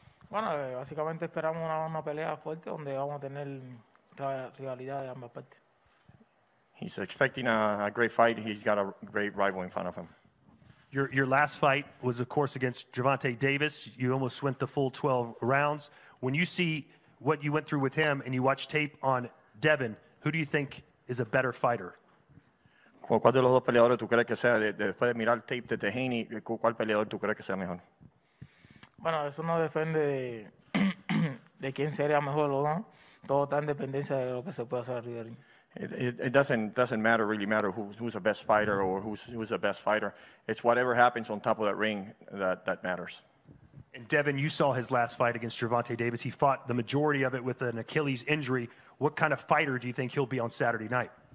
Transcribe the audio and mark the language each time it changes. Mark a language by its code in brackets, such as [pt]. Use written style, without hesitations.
[es] Bueno, básicamente esperamos una pelea fuerte donde vamos a tener rivalidad de ambas partes. [en] He's expecting a great fight. He's got a great rival in front of him. Your last fight was, of course, against Gervonta Davis. You almost went the full 12 rounds. When you see what you went through with him and you watch tape on Devin, who do you think is a better fighter? [es] ¿Cuál de los dos peleadores tú crees que sea, después de mirar el tape de Haney, cuál peleador tú crees que sea mejor? Bueno, eso no depende de quién sería mejor o no. Todo está en dependencia de lo que se pueda hacer arriba del ring. [en] It doesn't really matter who's the best fighter or who's the best fighter. It's whatever happens on top of that ring that matters. And Devin, you saw his last fight against Gervonta Davis. He fought the majority of it with an Achilles injury. What kind of fighter do you think he'll be on Saturday night?